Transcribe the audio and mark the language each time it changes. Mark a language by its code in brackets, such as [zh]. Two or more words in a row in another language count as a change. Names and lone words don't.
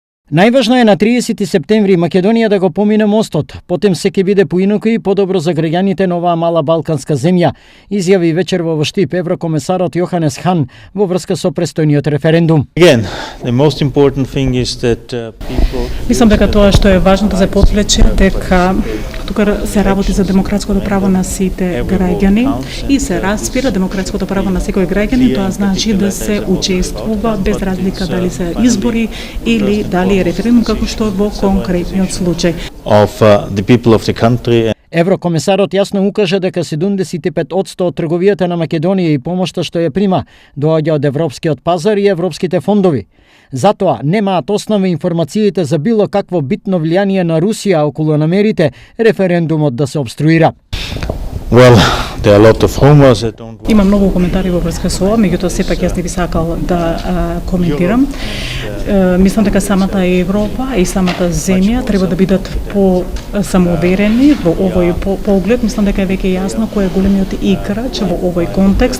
[mk] Најважно е на 30 септември Македонија да го помине мостот, потем се ќе биде поинаку и подобро за граѓаните на оваа мала балканска земја, изјави вечер во Штип еврокомесарот Јоханес Хан во врска со престојниот референдум. [en] Again, the most important thing is that people... [mk] Мислам дека тоа што е важно да се потвлече дека тука се работи за демократското право на сите граѓани и се распира демократското право на секој граѓанин, тоа значи да се учествува без разлика дали се избори или дали е референдум, како што во конкретниот случај. [en] of the people of the country. [mk] Еврокомесарот јасно укажа дека 75% од трговијата на Македонија и помошта што ја прима доаѓа од европскиот пазар и европските фондови. Затоа немаат основа информациите за било какво битно влијание на Русија околу намерите референдумот да се обструира. [en] Well, there are a lot of rumors that don't... [mk] Има многу коментари во врска со ова, меѓутоа сепак јас не би сакал да коментирам. Мислам дека самата Европа и самата земја треба да бидат по-самоуверени во овој поглед. Мислам дека е веќе јасно кој е големиот играч во овој контекст.